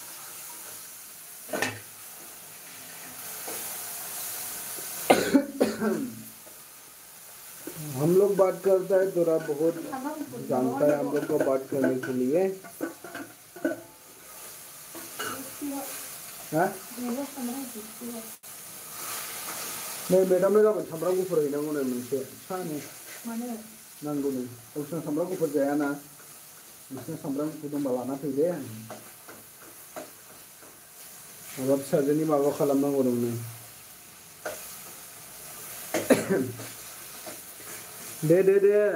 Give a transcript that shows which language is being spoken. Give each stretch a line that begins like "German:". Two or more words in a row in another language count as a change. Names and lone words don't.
Hindi: हम लोग बात करता है थोड़ा बहुत जानता है हम लोग को बात करने के लिए हाँ नहीं मैडम
Bodo: ने गाबोन सामब्राम गुफुर हैनांगौ नो मोनसे सानो नांगौ नो गावसोरना सामब्राम गुफुर जायाना नोंसोरना सामब्राम गुफुर दंबा लाना फै दे माबा फिसाजोनि माबा खालामनांगौ दंनो दे